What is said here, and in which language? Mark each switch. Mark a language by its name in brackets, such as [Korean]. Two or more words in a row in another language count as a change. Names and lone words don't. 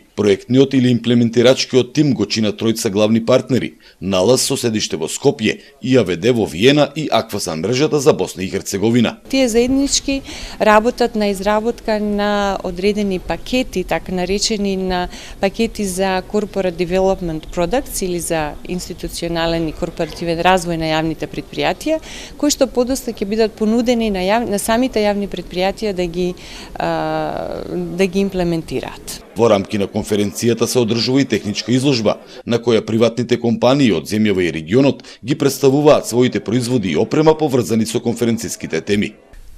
[Macedonian] Проектниот или имплементирачкиот тим го чинат тројца главни партнери: НАЛАС со седиште во Скопје, ИАВД во Виена и Аквасан мрежата за Босна и Херцеговина. Тие заеднички работат на изработка на одредени пакети, така наречени на пакети за [English] corporate development products [Macedonian] или за институционален и корпоративен развој на јавните претпријатија, кои што подоста ќе бидат понудени на самите јавни претпријатија да ги имплементираат. Во рамки на конференцијата се одржува и техничка изложба, на која приватните компании од земјава и регионот ги представуваат своите производи и опрема поврзани со конференциските теми.